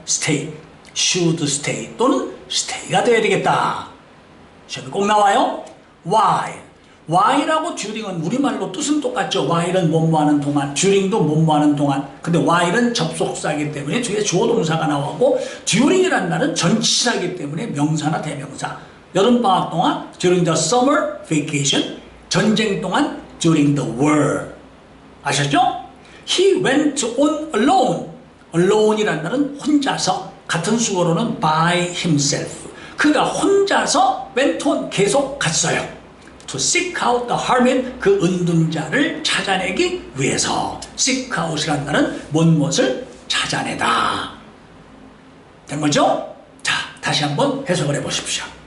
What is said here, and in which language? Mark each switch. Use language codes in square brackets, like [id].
[ko] stay, [en] should stay [ko] 또는 stay가 되어야 되겠다. 시험에 꼭 나와요. while하고 during은 우리말로 뜻은 똑같죠. while은 뭐뭐하는 동안, during도 뭐뭐하는 동안. 근데 while은 접속사이기 때문에 뒤에 주어 동사가 나오고 during이라는 말은 전치사이기 때문에 명사나 대명사. 여름방학 동안 [en] during the summer vacation, [ko] 전쟁 동안 [en] during the war. [ko] 아셨죠? [en] He went on alone. [ko] alone이라는 말은 혼자서. 같은 수어로는 [en] by himself. [ko] 그가 혼자서 [en] went on [ko] 계속 갔어요. [en] To seek out the hermit [ko] 그 은둔자를 찾아내기 위해서. seek out이라는 말은 무엇을 찾아내다. 된 거죠? 자, 다시 한번 해석을 해보십시오.